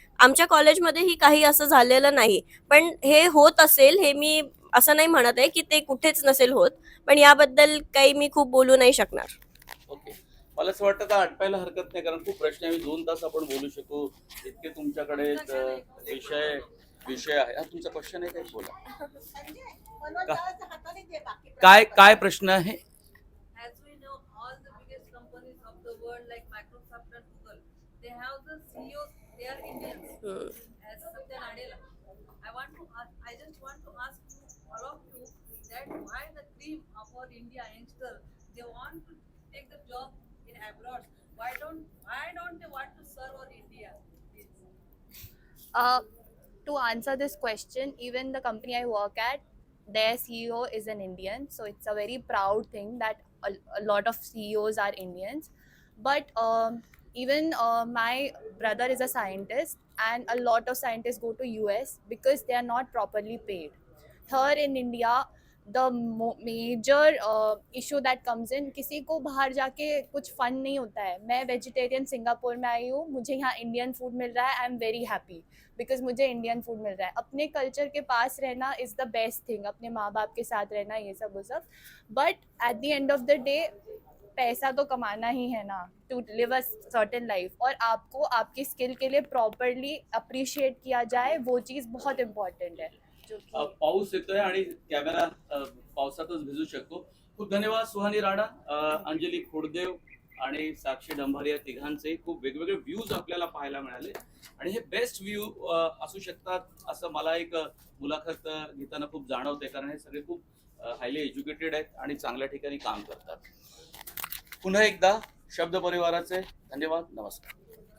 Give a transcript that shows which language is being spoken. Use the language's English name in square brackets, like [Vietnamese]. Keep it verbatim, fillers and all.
[Marathi] आमच्या कॉलेजमध्येही काही असं झालेलं नाही, पण हे होत असेल हे मी असं नाही म्हणत आहे की ते कुठेच नसेल होत, पण याबद्दल काही मी खूप बोलू नाही शकणार. ओके, मला असं वाटतं आता अटकायला हरकत नाही, कारण खूप प्रश्न आहे. दोन तास आपण बोलू शकू इतके तुमच्याकडे अं, विषय विषय आहे. हा, तुमचा क्वेश्चन आहे, काही बोला. काय काय प्रश्न आहे? [English] As we know, all the biggest companies of the world like Microsoft and Google, they have the C E Os, they are Indians. Hmm. As Satya Nadella, I want to ask, I just want to ask you, all of you, that why the cream of our India youngster, they want to take the job in abroad. Why don't why don't they want to serve our India? Uh, to answer this question, even the company I work at, their C E O is an Indian. So it's a very proud thing that a, a lot of C E Os are Indians. But um, even uh, my brother is a scientist, and a lot of scientists go to U S because they are not properly paid. Here in India, the mo- major uh, issue that comes in, [Hindi] किसी को बाहर जाके कुछ fun नहीं होता है. मैं vegetarian Singapore में आई हूँ, मुझे यहाँ इंडियन फूड मिल रहा है. [English] I am very happy because [Hindi] मुझे इंडियन फूड मिल रहा है. अपने कल्चर के पास रहना [English] is the best thing, [Hindi] अपने माँ बाप के साथ रहना, ये सब वो सब. [English] but at the end of the day [Hindi] पैसा तो कमाना ही है ना, [English] To live a certain life. [Hindi] और आपको आपकी स्किल के लिए प्रॉपरली अप्रिशिएट किया जाए, वो चीज़ बहुत इम्पॉर्टेंट है. जो अ, कि [Marathi] पाऊस येतोय आणि कॅमेरा अ, पावसातच भिजू शकतो. खूप धन्यवाद सुहानी राणा, अ, अंजली खोडदेव आणि साक्षी डंभारे, या तिघांचे खूप वेगवेगळे व्ह्यूज आपल्याला पाहायला मिळाले आणि हे बेस्ट व्ह्यू असू शकतात असं मला एक अ, मुलाखत अ, घेताना खूप जाणवते, कारण हे सगळे खूप हायली एज्युकेटेड आहेत आणि चांगल्या ठिकाणी काम करतात. पुन्हा एकदा शब्द परिवाराचे धन्यवाद, नमस्कार.